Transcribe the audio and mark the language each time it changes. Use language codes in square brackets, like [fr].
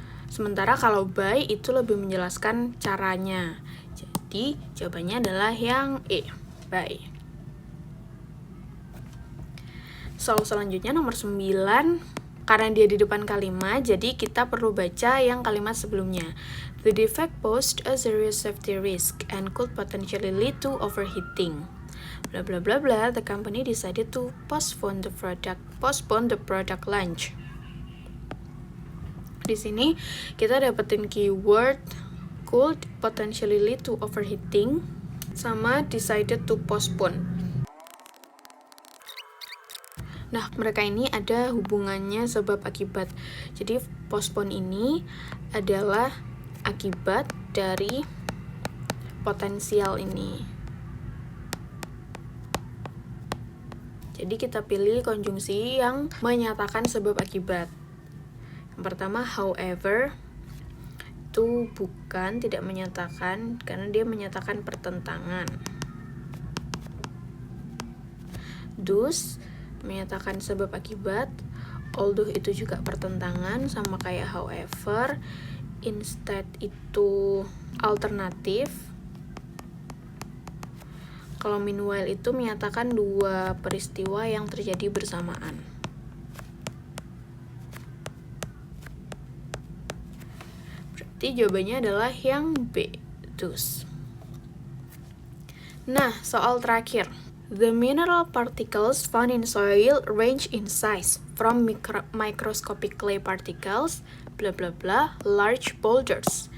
[id] Sementara kalau by itu lebih menjelaskan caranya. Jadi jawabannya adalah yang E, by. Soal selanjutnya nomor 9. Karena dia di depan kalimat, jadi kita perlu baca yang kalimat sebelumnya. [en] The defect posed a serious safety risk and could potentially lead to overheating. Bla bla bla bla. The company decided to postpone the product launch. [id] Di sini kita dapetin keyword [en] could potentially lead to overheating [id] sama [en] decided to postpone. [id] Nah, mereka ini ada hubungannya sebab akibat. Jadi postpone ini adalah akibat dari potensial ini. Jadi kita pilih konjungsi yang menyatakan sebab akibat. Yang pertama, however, itu bukan, tidak menyatakan, karena dia menyatakan pertentangan. Thus, menyatakan sebab akibat. Although itu juga pertentangan, sama kayak however. Instead itu alternatif. Kalau meanwhile itu menyatakan dua peristiwa yang terjadi bersamaan. Berarti jawabannya adalah yang B, thus. Nah, soal terakhir. [en] The mineral particles found in soil range in size from microscopic clay particles, bla bla bla, large boulders.